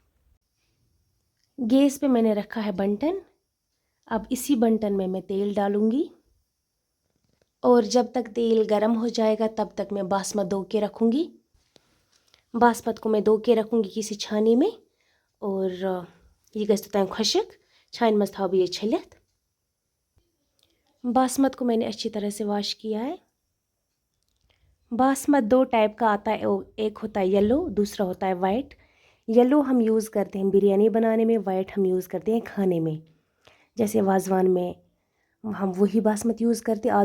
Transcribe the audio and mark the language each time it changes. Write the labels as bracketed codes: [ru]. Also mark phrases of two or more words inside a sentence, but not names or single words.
[hi] गैस पे मैंने रखा है बंटन। अब इसी बंटन में मैं तेल डालूंगी और जब तक तेल गर्म हो जाएगा तब तक मैं बासमत धो के रखूँगी। बासमत को मैं धो के रखूँगी किसी छानी में। [ks] और ये गज तैं खुशक छान मज थी ये छलित। [hi] बासमत को मैंने अच्छी तरह से वॉश किया है। बासमत 2 टाइप का आता है, एक होता है येलो, दूसरा होता है वाइट। येलो हम यूज़ करते हैं बिरयानी बनाने में, वाइट हम यूज़ करते हैं खाने में, जैसे वाजवान में हम वही बासमत यूज़ करते हैं।